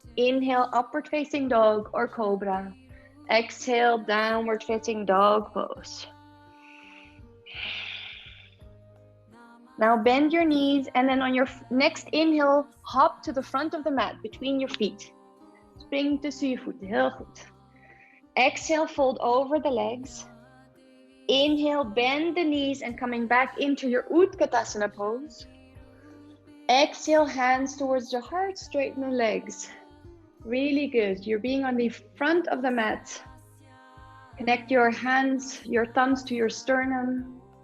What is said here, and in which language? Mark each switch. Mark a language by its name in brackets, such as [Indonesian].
[English] Inhale, upward facing dog or cobra. Exhale, downward facing dog pose. Now bend your knees and then on your next inhale, hop to the front of the mat between your feet. [Dutch] Spring tussen je voeten, heel goed. [English] Exhale, fold over the legs. Inhale, bend the knees and coming back into your Utkatasana pose. Exhale, hands towards the heart, straighten the legs. Really good. You're being on the front of the mat. Connect your hands, your thumbs to your sternum.